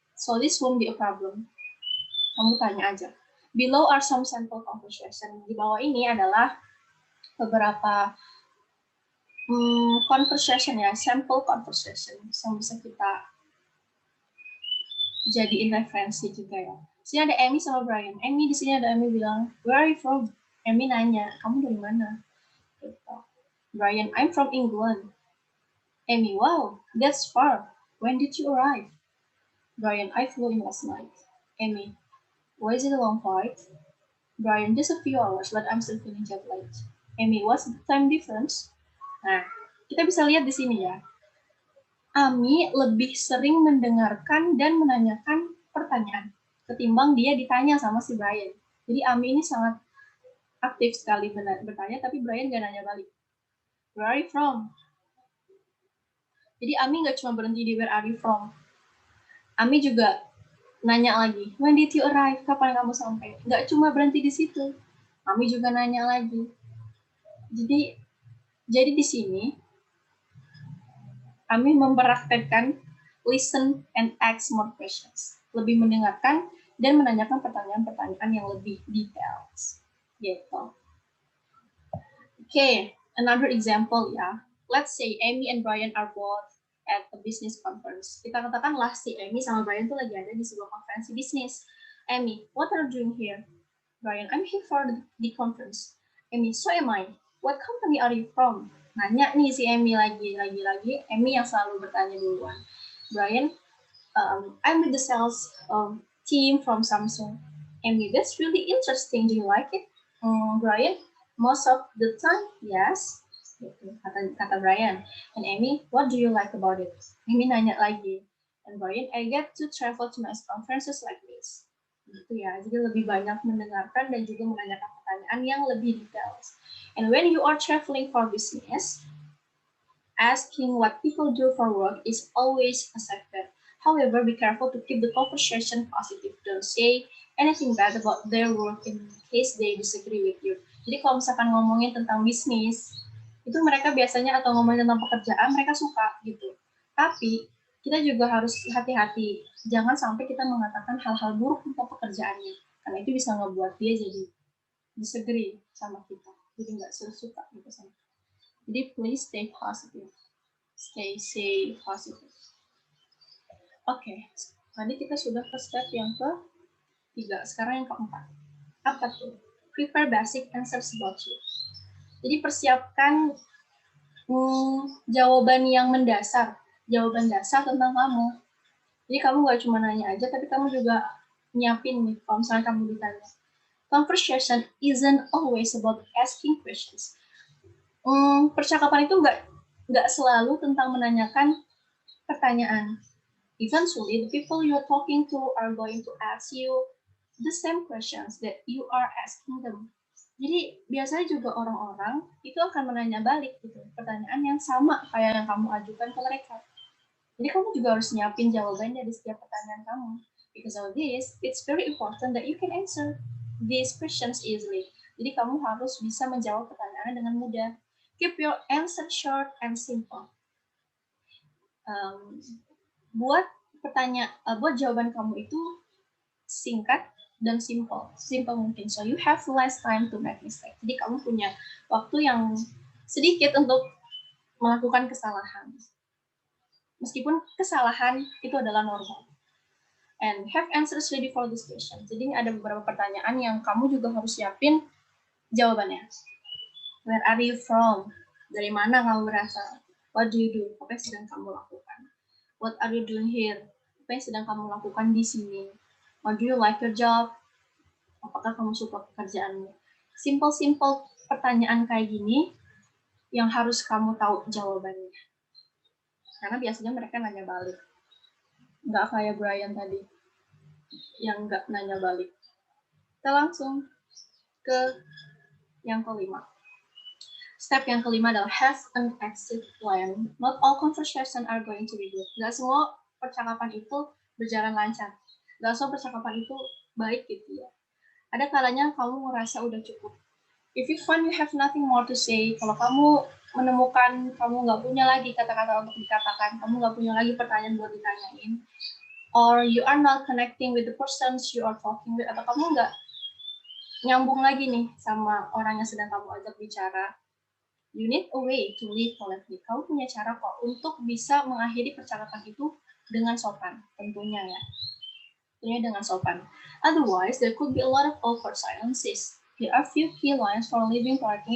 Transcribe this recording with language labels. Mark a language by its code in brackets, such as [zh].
[en] So this won't be a problem. [id] Kamu tanya aja. [en] Below are some sample conversation. [id] Di bawah ini adalah beberapa conversation ya, sample conversation yang bisa kita jadiin referensi juga ya. Di sini ada Amy sama Brian. Amy di sini ada Amy bilang, [en] "Where are you from?" [id] Amy nanya, "Kamu dari mana?" [en] Gitu. Brian, "I'm from England." Amy, "Wow, that's far. When did you arrive?" Brian, "I flew in last night." Amy, "Was it a long flight?" Brian, "Just a few hours, but I'm still feeling jet lagged." Amy, "What's the time difference?" [id] Nah, kita bisa lihat di sini ya. Ami lebih sering mendengarkan dan menanyakan pertanyaan ketimbang dia ditanya sama si Brian. Jadi Ami ini sangat aktif sekali bertanya, tapi Brian gak nanya balik. [en] Where are you from? [id] Jadi Ami gak cuma berhenti di [en] where are you from. [id] Ami juga nanya lagi, [en] when did you arrive? [id] Kapan kamu sampai? Gak cuma berhenti di situ. Ami juga nanya lagi. Jadi di sini Ami mempraktekkan [en] listen and ask more questions. [id] Lebih mendengarkan dan menanyakan pertanyaan-pertanyaan yang lebih details. Gitu. [en] Okay, another example [id] ya. [en] Let's say Amy and Brian are both at a business conference. [id] Kita katakanlah si Amy sama Brian tuh lagi ada di sebuah konferensi bisnis. [en] Amy, what are you doing here? Brian, I'm here for the conference. Amy, so am I. What company are you from? [id] Nanya nih si Amy lagi. Amy yang selalu bertanya duluan. [en] Brian, I'm with the sales team from Samsung. Amy, that's really interesting. Do you like it? Brian, most of the time, yes. [id] Kata Brian. [en] And Amy, what do you like about it? [id] Amy nanya lagi. [en] And Brian, I get to travel to nice conferences like this. [id] Gitu ya. Jadi lebih banyak mendengarkan dan juga menanyakan pertanyaan yang lebih details. [en] And when you are traveling for business, asking what people do for work is always accepted. However, be careful to keep the conversation positive. Don't say anything bad about their work in case they disagree with you. [id] Jadi kalau misalkan ngomongin tentang bisnis, itu mereka biasanya atau ngomongin tentang pekerjaan mereka suka gitu. Tapi kita juga harus hati-hati. Jangan sampai kita mengatakan hal-hal buruk tentang pekerjaannya. Karena itu bisa ngebuat dia jadi disagree sama kita. Jadi nggak suka gitu sama kita. Jadi [en] please stay positive. Stay positive. [id] Oke, tadi kita sudah ke step yang ke-3. Sekarang yang ke-4. Apa tuh? [en] Prepare basic answers about you. [id] Jadi persiapkan jawaban yang mendasar. Jawaban dasar tentang kamu. Jadi kamu nggak cuma nanya aja, tapi kamu juga nyiapin nih kalau misalnya kamu ditanya. [en] Conversation isn't always about asking questions. [id] Percakapan itu nggak selalu tentang menanyakan pertanyaan. [en] Eventually, the people you're talking to are going to ask you the same questions that you are asking them. [id] Jadi biasanya juga orang-orang itu akan menanya balik gitu, pertanyaan yang sama kayak yang kamu ajukan ke mereka. Jadi kamu juga harus nyiapin jawabannya di setiap pertanyaan kamu. [en] Because of this, it's very important that you can answer these questions easily. [id] Jadi kamu harus bisa menjawab pertanyaan dengan mudah. [en] Keep your answer short and simple. [id] Buat jawaban kamu itu singkat dan simple mungkin. [en] So you have less time to make mistake. [id] Jadi kamu punya waktu yang sedikit untuk melakukan kesalahan. Meskipun kesalahan itu adalah normal. [en] And have answers ready for this question. [id] Jadi ini ada beberapa pertanyaan yang kamu juga harus siapin jawabannya. [en] Where are you from? [id] Dari mana kamu berasal? [en] What do you do? [id] Apa yang sedang kamu lakukan? [en] What are you doing here? [id] Apa yang sedang kamu lakukan di sini? [en] What do you like your job? [id] Apakah kamu suka pekerjaanmu? Simple pertanyaan kayak gini yang harus kamu tahu jawabannya. Karena biasanya mereka nanya balik. Nggak kayak Brian tadi yang nggak nanya balik. Kita langsung ke yang ke-5. Step yang ke-5 adalah [en] have an exit plan. Not all conversation are going to be good. [id] Nggak semua percakapan itu berjalan lancar. Nggak semua percakapan itu baik gitu ya. Ada kalanya kamu merasa udah cukup. [en] If you find you have nothing more to say, [id] kalau kamu menemukan kamu nggak punya lagi kata-kata untuk dikatakan, kamu nggak punya lagi pertanyaan buat ditanyain, [en] or you are not connecting with the persons you are talking with, [id] atau kamu nggak nyambung lagi nih sama orang yang sedang kamu ajak bicara, [en] you need a way to live politely. [id] Kamu punya cara kok untuk bisa mengakhiri percakapan itu dengan sopan, tentunya ya. Tentunya dengan sopan. [en] Otherwise, there could be a lot of awkward silences. There are few key lines for living politely.